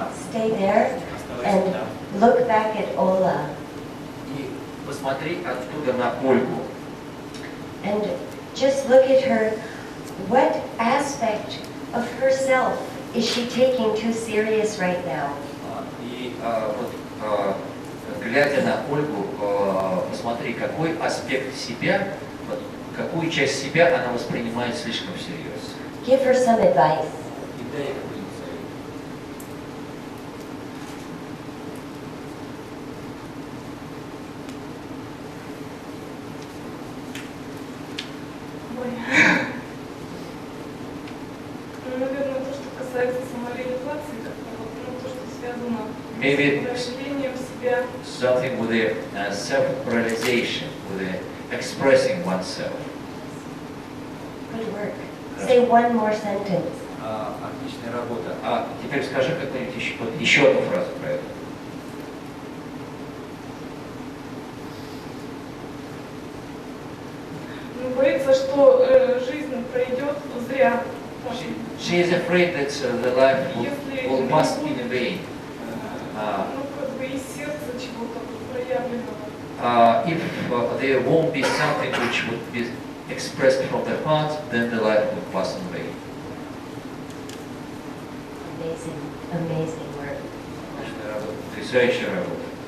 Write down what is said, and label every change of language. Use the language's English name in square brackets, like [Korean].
[English] Stay there and look back at Ola. [Russian] И посмотри оттуда на Ольгу. [English] And just look at her. What aspect of herself is she taking too serious right now? [Russian] И вот, глядя на Ольгу, посмотри, какой аспект себя, вот, какую часть себя она воспринимает слишком всерьез. [English] Give her some advice. [Russian] И дай ей какой-нибудь совет. Ну, наверное, то, что касается самореализации, как-то вот, ну, то, что связано [English] Maybe [Russian] с проявлением себя. [English] something with the self-realization, with the expressing oneself. Good work. Say one more sentence. [Russian] Отличная работа. А теперь скажи какую-нибудь еще одну фразу про это. Ну, боится, что жизнь пройдет зря. [English] She is afraid that the life [Russian] Если [English] will [Russian] не [English] pass in [Russian] будет, [English] vain. [Russian] ну, как бы из сердца чего-то проявленного. [English] If there won't be something which would be expressed from the heart, then the life will pass in vain. Amazing, amazing work. [Russian] Отличная работа, потрясающая работа.